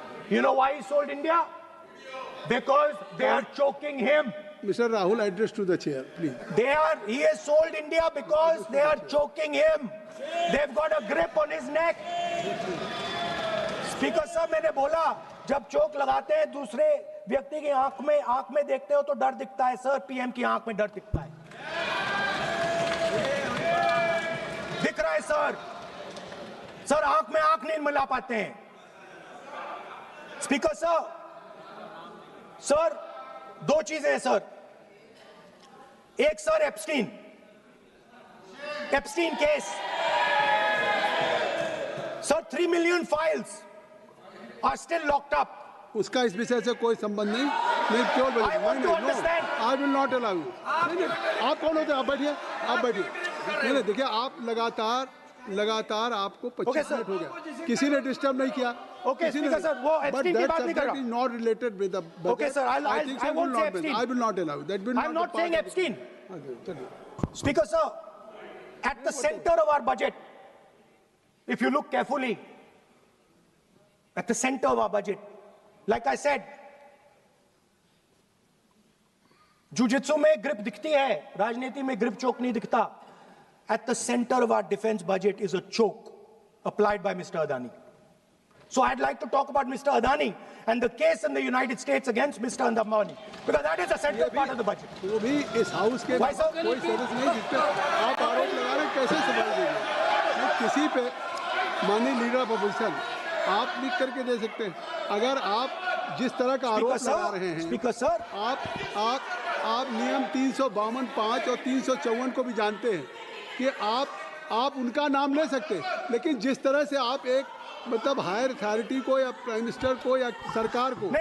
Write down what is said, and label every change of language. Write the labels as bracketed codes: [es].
[en] You know why he sold India? Because they are choking him. Mr. Rahul, address to the chair, please. He has sold India because they are choking him. They've got a grip on his neck. [hi] Speaker साहब, मैंने बोला जब चोक लगाते हैं दूसरे व्यक्ति की आंख में देखते हो तो डर दिखता है सर, पीएम की आंख में डर दिखता है, दिख रहा है सर आंख में आंख नहीं मिला पाते हैं. स्पीकर सर दो चीजें हैं सर. एक sir Epstein case sir, [en] 3 million files are still locked up. [hi] उसका इस विषय से कोई संबंध नहीं. मैं क्यों बोलूं? [en] I want to understand. I will not allow you. [hi] आप कौन होते हैं? आप बैठिए. नहीं देखिए, आप लगातार आपको 25 मिनट हो गया, किसी ने डिस्टर्ब नहीं किया. [en] Okay, Speaker sir, [hi] वो एप्स्टीन की बात नहीं कर रहा. [en] Is not related with the budget. Okay sir, I won't say Epstein. I will not allow you. That will I'm not saying Epstein. Okay. Speaker sir, at the center of our budget, if you look carefully, at the center of our budget, like I said, [hi] jujitsu में grip दिखती है, राजनीति में grip choke नहीं दिखता. [en] At the center of our defense budget is a choke applied by Mr. Adani. So I'd like to talk about Mr. Adani and the case in the United States against Mr. Adani, because that is the central part of the budget. [hi] वो भी इस house के [en] Why, sir? [hi] कोई सदस्य नहीं जिस पे आप आरोप लगा रहे हैं, कैसे सवाल देंगे? किसी पे माननीय लीडर ऑफ अपोजिशन आप लिख करके दे सकते हैं. अगर आप जिस तरह का आरोप लगा रहे हैं, स्पीकर सर, आप नियम 352, 5 और 354 को भी जानते हैं कि आप उनका नाम ले सकते हैं, लेकिन जिस तरह से आप एक मतलब हायर अथॉरिटी को या प्राइम मिनिस्टर को या सरकार को